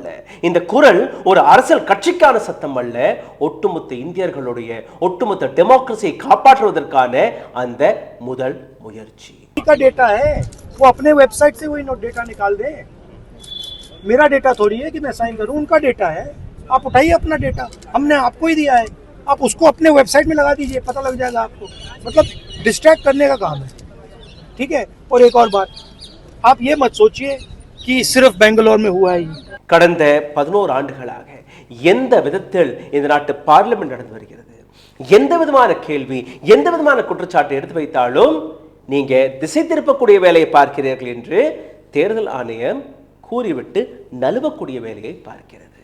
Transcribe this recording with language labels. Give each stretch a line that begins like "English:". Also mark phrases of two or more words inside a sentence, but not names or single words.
Tamil: இந்த குரல் ஒரு அரசியல் கட்சிக்கான சத்தம் அல்ல. ஒட்டுமொத்த இந்தியர்களுடைய ஒட்டுமொத்த டெமோக்ரஸியை காப்பாற்றுவதற்கான அந்த முதல் முயற்சி.
Hindi: का डेटा है, वो अपने वेबसाइट से वही डेटा निकाल दे। मेरा डेटा थोड़ी है कि मैं साइन करूं, उनका डेटा है। आप उठाइए अपना डेटा, हमने आपको ही दिया है, आप उसको अपने वेबसाइट में लगा दीजिए, पता लग जाएगा आपको। मतलब डिस्ट्रैक्ट करने का काम है, ठीक है। और एक और बात, आप ये मत सोचिए कि सिर्फ बेंगलोर में हुआ है।
Tamil: கடந்த 11 ஆண்டுகளாக எந்த விதத்தில் இந்த நாட்டு பார்லிமெண்ட் நடந்து வருகிறது, எந்த விதமான கேள்வி, எந்த விதமான குற்றச்சாட்டு எடுத்து வைத்தாலும் நீங்க திசை திருப்பக்கூடிய வேலையை பார்க்கிறீர்கள் என்று தேர்தல் ஆணையம் கூறிவிட்டு நழுவக்கூடிய வேலையை பார்க்கிறது.